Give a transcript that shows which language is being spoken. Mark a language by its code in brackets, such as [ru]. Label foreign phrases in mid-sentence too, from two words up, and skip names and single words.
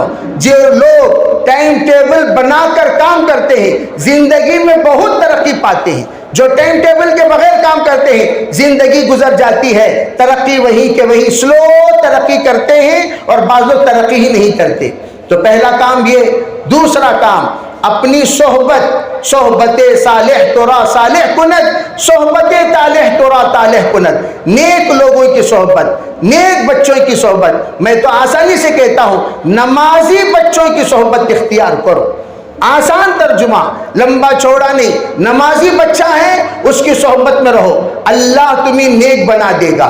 [ur] جو لوگ ٹائم ٹیبل بنا کر کام کرتے ہیں، زندگی میں بہت ترقی پاتے ہیں۔ جو ٹائم ٹیبل کے بغیر کام کرتے ہیں زندگی گزر جاتی ہے، ترقی وہی کہ وہی سلو ترقی کرتے ہیں اور بعض لوگ ترقی ہی نہیں کرتے۔ تو پہلا کام یہ۔ دوسرا کام، اپنی [fa] صحبت صالح ترا صالح کند، صحبت طالح ترا طالح کند، [ur] نیک لوگوں کی صحبت، نیک بچوں کی صحبت۔ میں تو آسانی سے کہتا ہوں نمازی بچوں کی صحبت اختیار کرو، آسان ترجمہ، لمبا چوڑا نہیں، نمازی بچہ ہے اس کی صحبت میں رہو، اللہ تمہیں نیک بنا دے گا۔